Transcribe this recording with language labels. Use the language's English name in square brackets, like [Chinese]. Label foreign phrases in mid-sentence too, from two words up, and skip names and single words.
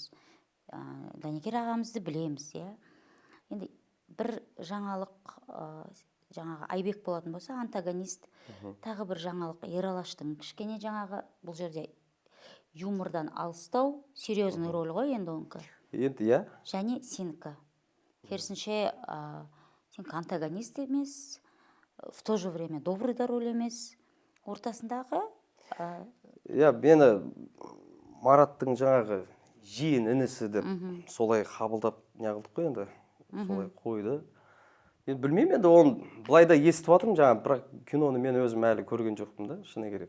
[Kazakh] Данекер ағамызды білеміз, иә. Енді бір жаңалық, жаңағы Айбек болатын болса, антагонист, тағы бір жаңалық Ералаштың кішкене жаңағы, бұл жерде юмордан алыстау, [Russian] серьезный роль [Kazakh] ғой енді оныкі. Енді, иә. Және сенікі. Керісінше, сен антагонист емес, [Russian] в то же время добрый да роль [Kazakh] емес. Ортасындағы... Иә, мені Мараттың жаңағы жиен інісі деп солай қабылдап неғылдық қой енді, солай қойды. Мен білмеймін енді, оны былайда естіп жатырмын, жаңағы, бірақ киноны мен өзім әлі көрген жоқпын да, шыны керек.